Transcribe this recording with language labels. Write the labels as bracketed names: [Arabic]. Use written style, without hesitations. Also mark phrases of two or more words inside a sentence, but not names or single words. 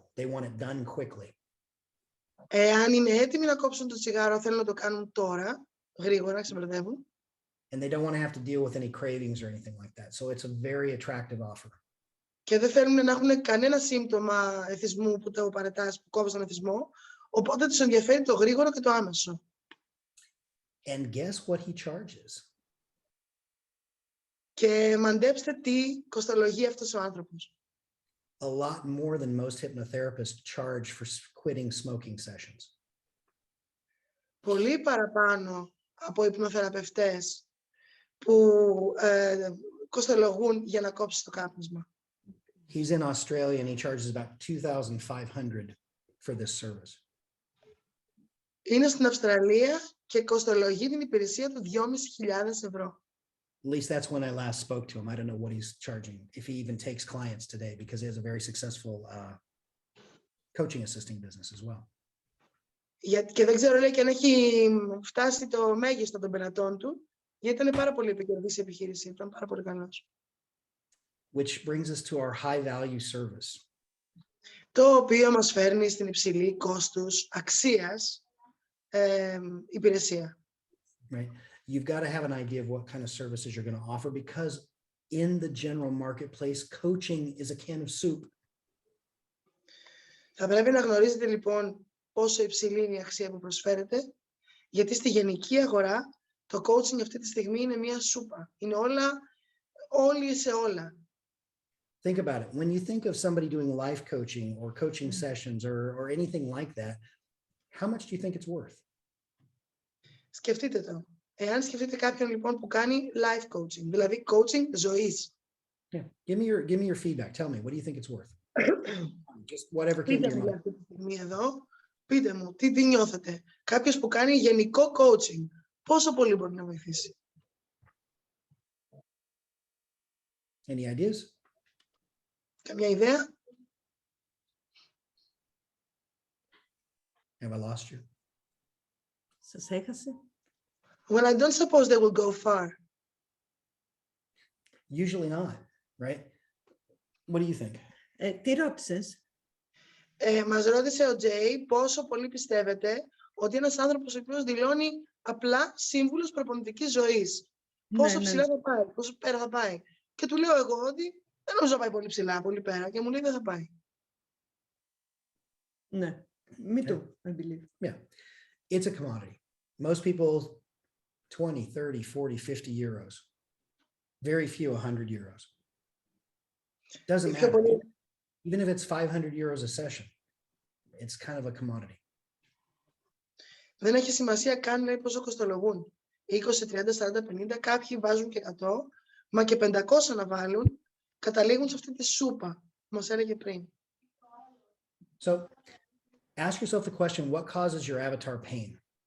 [English] They want it done quickly. [Greek] Αν είναι έτοιμοι να κόψουν το τσιγάρο, θέλουν να το κάνουν τώρα, γρήγορα, ξεμπερδεύουν. [English] And they don't want to have to deal with any cravings or anything like that. So it's a very attractive offer. [Greek] Και δεν θέλουν να έχουν κανένα σύμπτωμα εθισμού που το παρετάς, που κόβεις τον εθισμό, οπότε τους ενδιαφέρει το γρήγορο και το άμεσο. [English] And guess what he charges? [Greek] Και μαντέψτε τι κοστολογεί αυτός ο άνθρωπος. [English] A lot more than most hypnotherapists charge for quitting smoking sessions. [Greek] Πολύ παραπάνω από υπνοθεραπευτές που κοστολογούν για να κόψεις το κάπνισμα. [English] He's in Australia and he charges about $2,500 for this service. [Greek] Είναι στην Αυστραλία και κοστολογεί την υπηρεσία του 2.500 ευρώ. [English] At least that's when I last spoke to him. I don't know what he's charging, if he even takes clients today, because he has a very successful coaching assisting business as well. [Greek] Και δεν ξέρω, λέει, και αν έχει φτάσει το μέγιστο των πελατών του, γιατί ήταν πάρα πολύ επικερδής η επιχείρηση, ήταν πάρα πολύ καλός. [English] Which brings us to our high value service. [Greek] Το οποίο μας φέρνει στην υψηλή κόστους αξίας υπηρεσία. [English] Right. You've got to have an idea of what kind of services you're going to offer, because in the general marketplace, coaching is a can of soup. [Greek] Θα πρέπει να γνωρίζετε λοιπόν πόσο υψηλή είναι η αξία που προσφέρετε, γιατί στη γενική αγορά το coaching αυτή τη στιγμή είναι μια σούπα. Είναι όλοι σε όλα. [English] Think about it. When you think of somebody doing life coaching or coaching sessions or anything like that, how much do you think it's worth? [Greek] Σκεφτείτε το. Εάν σκεφτείτε κάποιον λοιπόν που κάνει [English] life coaching, [Greek] δηλαδή coaching ζωής. [English] Yeah. Give me your feedback. Tell me, what do you think it's worth? Just whatever came to your mind. [Greek] Αυτή τη στιγμή εδώ, πείτε μου, τι νιώθετε. Κάποιος που κάνει γενικό coaching, πόσο πολύ μπορεί να βοηθήσει? [English] Any ideas? [Greek] Καμιά ιδέα? [English] Have I lost you? [Greek] Σας έχασε? [English] Well, I don't suppose they will go far. Usually not, right? What do you think? [Greek] Τι ρώτησες? Μας ρώτησε ο Τζέι πόσο πολύ πιστεύετε ότι ένας άνθρωπος ο οποίος δηλώνει απλά σύμβουλος προπονητικής ζωής. Πόσο ψηλά θα πάει, πόσο πέρα θα πάει. Και του λέω εγώ ότι δεν νομίζω να πάει πολύ ψηλά, πολύ πέρα. Και μου λέει δεν θα πάει. Ναι. [English] Me too, I believe. Yeah. It's a commodity. Most people, 20, 30, 40, 50 euros. Very few, 100 euros. Doesn't matter. Even if it's 500 euros a session, it's kind of a commodity. [Greek] Δεν έχει σημασία καν λέει, πόσο κοστολογούν. 20, 30, 40, 50, κάποιοι βάζουν και 100, μα και 500 να βάλουν, καταλήγουν σε αυτή τη σούπα που μας έλεγε πριν. [English] So, ask yourself the question, what causes your avatar pain?